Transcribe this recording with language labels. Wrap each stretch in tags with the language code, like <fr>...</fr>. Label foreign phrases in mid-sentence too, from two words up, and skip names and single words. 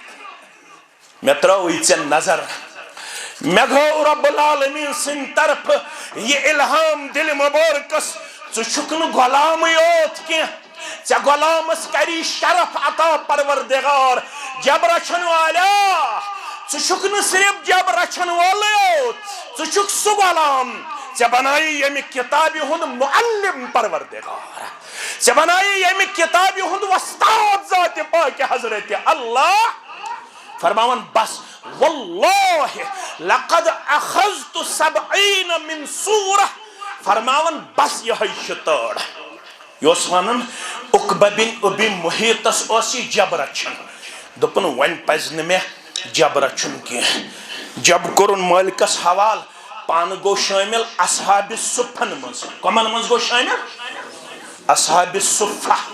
<ks>مےٚ ترٲوٕے ژےٚ نظر مےٚ گوٚو</ks> <ar>رب العالمین</ar> <ks>سٕنٛدِ طرفہٕ یہِ الہام دِلہِ مُبارکس ژٕ چھُکھ نہٕ غلامٕے یوت کینٛہہ ژےٚ غلامس کری شرف عطا پروردگار جب رچھن والا ژٕ چھُکھ نہٕ صرف جب رچھن وولٕے یوت ژٕ چھُکھ سُہ غلام ژےٚ بنایہِ ییٚمہِ کِتابہِ ہُنٛد معلم پروردگار ژےٚ بنایہِ ییٚمہِ کِتابہِ ہُنٛد وۄستاد ذاتِ پاکہِ حضرتِ اللہ فرماون بس واللہ</ks> <ar>لقد اخذت 70 من سورہ</ar> <ks>فرماون بس یہے چھِ تٲر یہِ اوس ونان عقبہ بن ابی محیطس اوس یہِ جب رچھان دوٚپُن وۄنۍ پزِ نہٕ مےٚ جب رچھُن کینٛہہ جب کوٚرُن مٲلکس حوال پانہٕ گوٚو شٲمِل اصحابِ صُفن منٛز کمن منٛز گوٚو شٲمِل اصحابِ صُفہ</ks>